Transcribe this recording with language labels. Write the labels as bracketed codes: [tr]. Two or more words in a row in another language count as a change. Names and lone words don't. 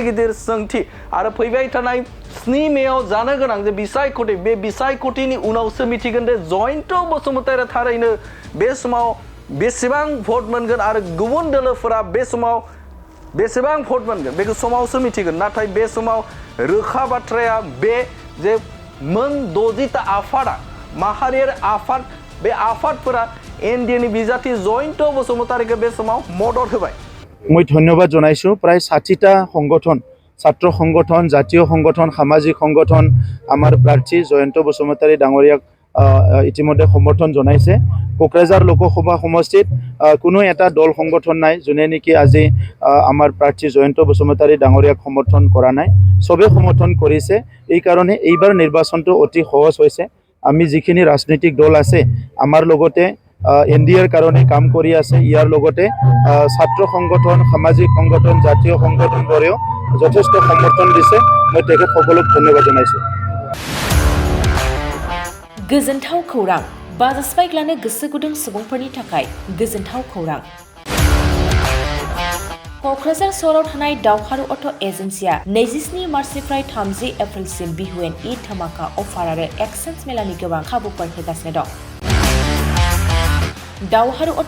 [brx] गिदिर सोंथि आरो फैबाय थानाय 7 मेआव जानो गोनां जे बिसायख'थि बे बिसायख'थिनि उनावसो मिथिगोन दे जयन्त बसुमतारीया थारैनो बे समाव बेसेबां भट मोनगोन आरो गुबुन दोलोफोरा बे समाव बेसेबां भट मोनगोन बेखौ समावसो मिथिगोन नाथाय बे समाव रोखा बाथ्राया बे जे मोन 60टा आफादा माहारियारि आफाद बे आफादफोरा एनडिएनि बिजाथि जयन्त बसुमतारीखौ बे समाव मदद होबाय [as] মই ধন্যবাদ জনাইছো প্ৰায় 60টা সংগঠন ছাত্র সংগঠন জাতীয় সংগঠন সামাজিক সংগঠন আমার প্রার্থী জয়ন্ত বসুমতাৰী ডাঙৰীয়াক ইতিমধ্যে সমৰ্থন জনাইছে কোকৰাঝাৰ লোকসভা সমষ্টিত কোনো এটা দল সংগঠন নাই যোনে নেকি আজি আমাৰ প্ৰাৰ্থী জয়ন্ত বসুমতাৰী ডাঙৰীয়াক সমৰ্থন কৰা নাই সবে সমৰ্থন কৰিছে এই কাৰণে এইবাৰ নিৰ্বাচনটো অতি সহজ হৈছে আমি যিখিনি ৰাজনৈতিক দল আছে আমাৰ লগতে এনডিএৰ কাৰণে কাম কৰি আছে ইয়াৰ লগতে ছাত্ৰ সংগঠন সামাজিক সংগঠন জাতীয় সংগঠনবোৰেও যথেষ্ট সমৰ্থন দিছে মই তেখেতসকলক ধন্যবাদ জনাইছো [brx] गोजोनथाव खौरां बाजास्पाइक गोसो गुदुं सुबुंफोरनि थाखाय गोजोनथाव खौरां क'क्राझार सहराव थानाय दावहारु अट' एजेन्सिया 27 मार्चनिफ्राय 30 एप्रिलसिम बिहुएन ईद धमाका अफार आरो एक्सचेन्ज मेलानि गोबां खाबुफोर होगासिनो दं दावहारु अट'